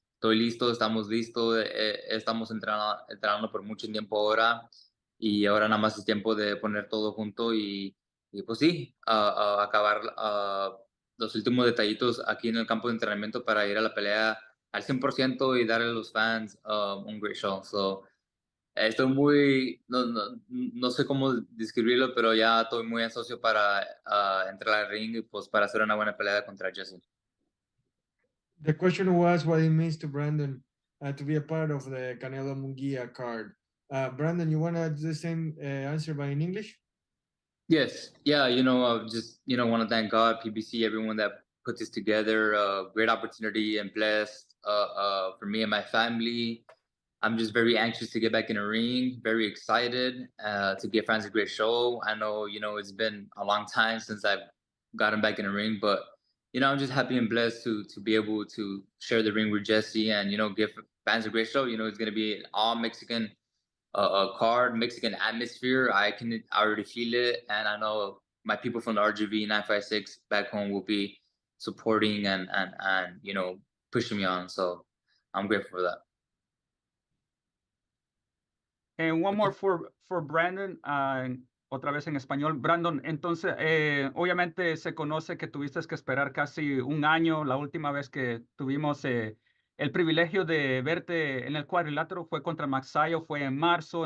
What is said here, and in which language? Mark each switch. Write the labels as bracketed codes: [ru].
[es] Estoy listo, estamos listos, estamos entrenando por mucho tiempo ahora, y ahora nada más es tiempo de poner todo junto y pues sí, acabar los últimos detallitos aquí en el campo de entrenamiento para ir a la pelea al 100% y darle a los fans un [en] great show. [es] Estoy no sé cómo describirlo, pero ya estoy muy ansioso para entrar al ring y pues para hacer una buena pelea contra Jesse. [en] The question was what it means to Brandon to be a part of the Canelo-Munguia card. Brandon, you want to do the same answer but in English? Yes. Yeah. Just, want to thank God, PBC, everyone that put this together. Great opportunity and blessed for me and my family. I'm just very anxious to get back in the ring, very excited to give fans a great show. I know, it's been a long time since I've gotten back in the ring, but, I'm just happy and blessed to be able to share the ring with Jesse and, give fans a great show. It's going to be all Mexican card, Mexican atmosphere. I already feel it, and I know my people from the RGV 956 back home will be supporting and pushing me on. So I'm grateful for that. And one more for Brandon, [es] otra vez en español. Brandon, entonces, obviamente se conoce que tuviste que esperar casi un año. La última vez que tuvimos el privilegio de verte en el cuadrilátero fue contra Maxayo, fue en marzo.